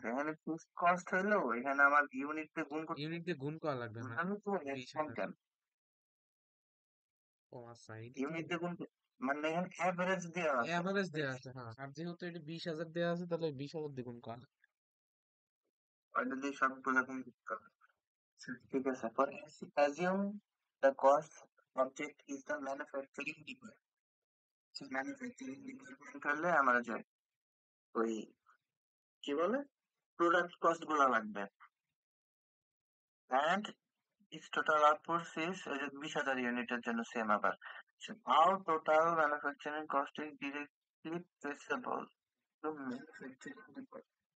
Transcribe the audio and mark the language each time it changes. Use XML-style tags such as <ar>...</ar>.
<bn>এখানে fixed cost হইলো, এখানে আমার ইউনিট দিয়ে গুণ করতে ইউনিট হবে। দিয়ে গুণ করা লাগবে না? আমি তো 20,000। কম। ও আচ্ছা, এটা তো ইউনিট দিয়ে গুণ মানে এখানে অ্যাভারেজ দেওয়া আছে। অ্যাভারেজ দেওয়া আছে। হ্যাঁ, আর যেহেতু এটা 20,000 দেওয়া আছে তাহলে 20,000 দিয়ে গুণ করা লাগবে। ওইটা দিয়ে সবগুলো গুণ করতে হবে। ঠিক আছে, পরে</bn> <en>assume the cost object is the manufacturing department.</en> <bn>Manufacturing department হলে আমার যে ওই কি বলে, প্রোডাক্ট কস্ট গুলা লাগবে।</bn> <en>and its total output is</en> <bn>ওই যে 20,000 ইউনিটের জন্য সেম আবার।</bn> <en>How total manufacturing cost is directly traceable to manufacturing department.</en>